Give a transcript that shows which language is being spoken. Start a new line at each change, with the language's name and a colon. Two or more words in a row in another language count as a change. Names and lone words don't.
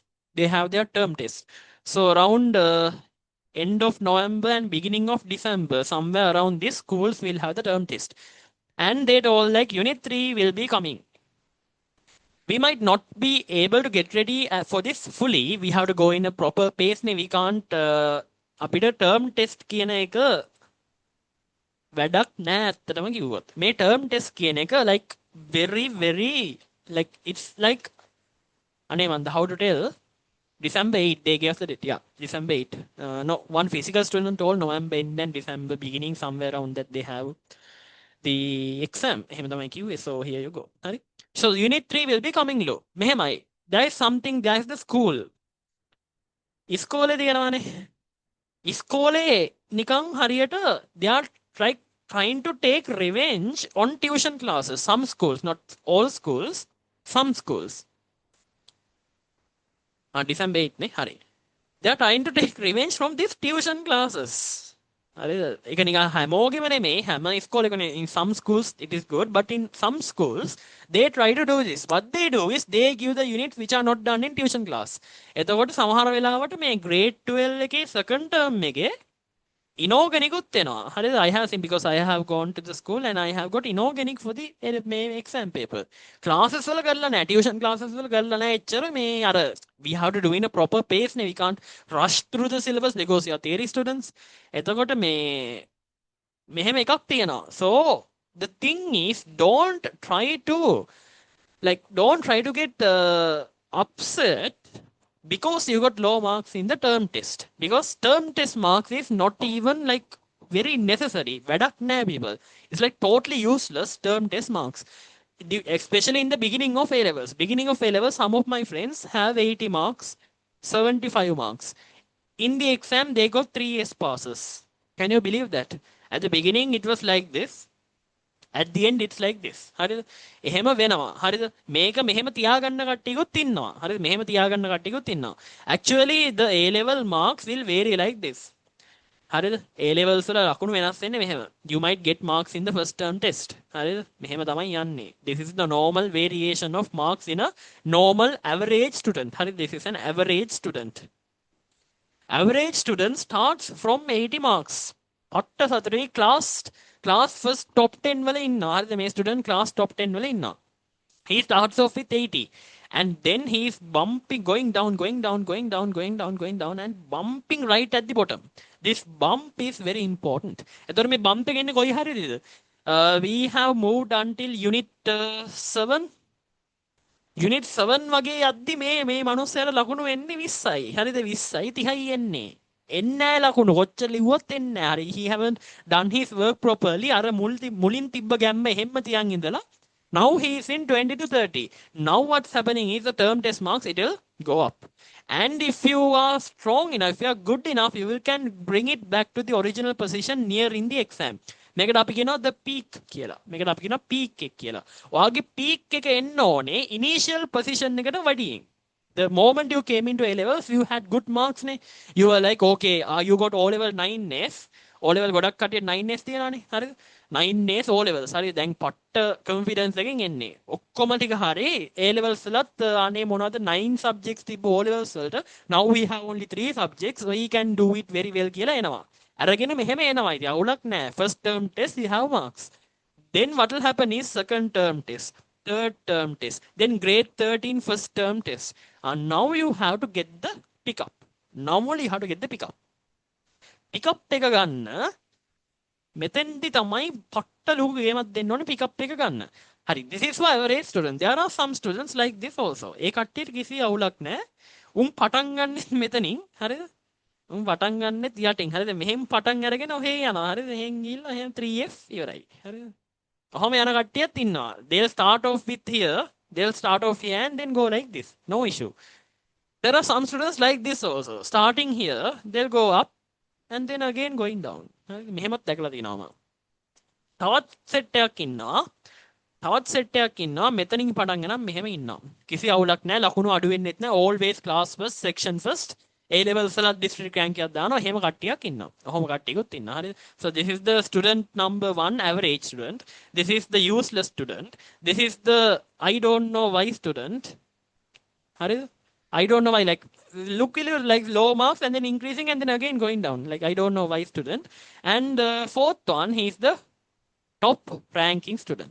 English: They have their term test. So around end of November and beginning of December, somewhere around this, schools will have the term test. And they told like Unit 3 will be coming. We might not be able to get ready for this fully. We have to go in a proper pace. We can't
Sinhala: අපිට
English: term test
Sinhala: කියන එක වැඩක් නෑ ඇත්තටම කිව්වොත්.
English: මේ term test
Sinhala: කියන එක
English: like very like it's like
Sinhala: අනේ මන්ද
English: how to tell December 8 they gave us the date. Yeah, December 8. No, one physical student told November end and December beginning somewhere around that they have the exam.
Sinhala: එහෙම තමයි කිව්වේ.
English: So here you go. හරි. So unit 3 will be coming low.
Sinhala: මෙහෙමයි.
English: There is something, there is the school.
Sinhala: ඉස්කෝලේ තියෙනවානේ. ඉස්කෝලේ නිකන් හරියට
English: they are trying to take revenge on tuition classes. Some schools, not all schools, some schools.
Sinhala: December 8 ne hari.
English: They are trying to take revenge from these tuition classes.
Sinhala: ඒක නිකන් හැමෝගෙම නෙමෙයි හැම ඉස්කෝලේකම
English: in some schools it is good but in some schools they try to do this what they do is they give the units which are not done in tuition class
Sinhala: එතකොට සමහර වෙලාවට මේ grade 12 එකේ second term එකේ inorganic වෙනවා. හරිද?
English: I have seen because I have gone to the school and I have got inorganic for the මේ exam paper.
Sinhala: Classes වල කරලා නැහැ.
English: Tuition classes
Sinhala: වල කරලා නැහැ. එච්චර මේ අර
English: we have to do in a proper pace
Sinhala: නේ.
English: We can't rush through the syllabus because you are theory students.
Sinhala: එතකොට මේ මෙහෙම එකක් තියෙනවා.
English: So the thing is don't try to don't try to get upset because you got low marks in the term test. Because term test marks is not even very necessary.
Sinhala: වැඩක් නෑ people.
English: It's like totally useless term test marks. Especially in the beginning of A levels. Beginning of A levels, some of my friends have 80 marks, 75 marks. In the exam, they got 3 S passes. Can you believe that? At the beginning, it was like this. At the end it's like this.
Sinhala: හරිද? එහෙම වෙනවා. හරිද? මේක මෙහෙම තියාගන්න කට්ටියකුත් ඉන්නවා. හරිද? මෙහෙම තියාගන්න කට්ටියකුත් ඉන්නවා.
English: Actually the A level marks will vary like this.
Sinhala: හරිද? A levels වල ලකුණු වෙනස් වෙන්නේ මෙහෙම.
English: You might get marks in the first term test.
Sinhala: හරිද? මෙහෙම තමයි යන්නේ.
English: This is the normal variation of marks in a normal average student.
Sinhala: හරිද?
English: This is an average student. Average student starts from 80 marks.
Sinhala: පට්ට සතරේ class first top 10 වල ඉන්නවා. හරිද? මේ student class top 10 වල ඉන්නවා.
English: He starts off with 80 and then he is bumping going down and bumping right at the bottom. This bump is very important.
Sinhala: එතකොට මේ bump එක එන්නේ කොයි හරියද?
English: We have moved until unit 7 unit 7
Sinhala: වගේ යද්දි මේ මනුස්සයාට ලකුණු එන්නේ 20යි. හරිද? 20යි 30යි එන්නේ. එන්නේ ලකුණු කොච්චර ලිව්වොත් එන්නේ. හරි.
English: He haven't done his work properly.
Sinhala: අර මුලින් තිබ්බ ගැම්ම එහෙම තියන් ඉඳලා
English: now he is in 20 to 30. Now what's happening is the term test marks, it will go up. And if you are strong enough, if you are good enough, you can bring it back to the original position near in the exam.
Sinhala: මේකට අපි කියනවා
English: the peak
Sinhala: කියලා. මේකට අපි කියනවා peak එක කියලා. ඔයාගේ peak එක එන්න ඕනේ
English: initial position
Sinhala: එකට වඩියෙන්.
English: The moment you came into A levels, you had good marks නේ. You were like, okay, you got O level 9S.
Sinhala: O level ගොඩක් කටියට 9S තියනවානේ. හරිද? 9S O levels. හරි දැන් පට්ට confidence එකකින් එන්නේ. ඔක්කොම ටික හරි A levels වලත් අනේ මොනවද 9 subjects තිබ්බ O levels වලට.
English: Now we have only 3 subjects, so we can do it very well
Sinhala: කියලා එනවා. අරගෙන මෙහෙම එනවා. ඉතින් අවුලක් නැහැ.
English: First term test you have marks. Then what will happen is second term test, third term test, then grade 13 first term test. And now you have to get the pickup. Normally you have to get the pickup.
Sinhala: Pickup එක ගන්න මෙතෙන්දි තමයි පට්ට ලොකු ගේමක් දෙන්න ඕනේ pickup එක ගන්න. හරි.
English: This is for average students. There are some students like this also.
Sinhala: ඒ කට්ටියට කිසි අවුලක් නැහැ. උන් පටන් ගන්නෙ මෙතනින්. හරිද? උන් පටන් ගන්නෙත් යටින්. හරිද? මෙහෙම පටන් අරගෙන ඔහේ යනවා. හරිද? එහෙන් ගිහිල්ලා එහෙම 3F ඉවරයි. හරිද? ඔහම යන කට්ටියත් ඉන්නවා.
English: They'll start off with here. They'll start off here and then go like this. No issue. There are some students like this also. Starting here, they'll go up and then again going down.
Sinhala: මෙහෙමත් දැකලා තියෙනවා මම. තවත් සෙට් එකක් ඉන්නවා. මෙතනින් පටන් ගනම් මෙහෙම ඉන්නවා. කිසි අවුලක් නැහැ. ලකුණු අඩු වෙන්නෙත් නැහැ.
English: Always class first, section first.
Sinhala: A levels වල
English: district rank
Sinhala: එකක් දානවා. එහෙම කට්ටියක් ඉන්නවා. ඔහොම කට්ටියකුත් ඉන්නවා. හරිද?
English: So this is the student number 1 average student. This is the useless student. This is the I don't know why student.
Sinhala: හරිද?
English: I don't know why, look like low marks and then increasing and then again going down. Like I don't know why student. And the fourth one, he's the top ranking student.